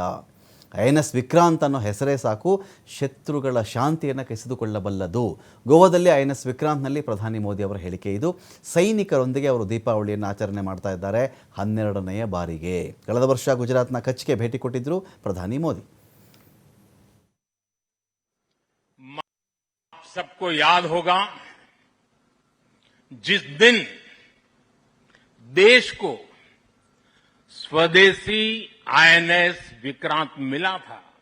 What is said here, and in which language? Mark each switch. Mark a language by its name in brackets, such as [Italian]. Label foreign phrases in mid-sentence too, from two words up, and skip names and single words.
[Kannada] INS ವಿಕ್ರಾಂತ್ ಅನ್ನೋ ಹೆಸರೇ ಸಾಕು, ಶತ್ರುಗಳ ಶಾಂತಿಯನ್ನು ಕಸಿದುಕೊಳ್ಳಬಲ್ಲದು. ಗೋವಾದಲ್ಲಿ INS ವಿಕ್ರಾಂತ್ನಲ್ಲಿ ಪ್ರಧಾನಿ ಮೋದಿ ಅವರ ಹೇಳಿಕೆ ಇದು. ಸೈನಿಕರೊಂದಿಗೆ ಅವರು ದೀಪಾವಳಿಯನ್ನು ಆಚರಣೆ ಮಾಡ್ತಾ ಇದ್ದಾರೆ 12ನೇ ಬಾರಿಗೆ. ಕಳೆದ ವರ್ಷ ಗುಜರಾತ್ನ ಕಚ್ಗೆ ಭೇಟಿ ಕೊಟ್ಟಿದ್ದರು ಪ್ರಧಾನಿ ಮೋದಿ. [Hindi] सबको याद होगा जिस दिन देश को स्वदेशी INS विक्रांत मिला था,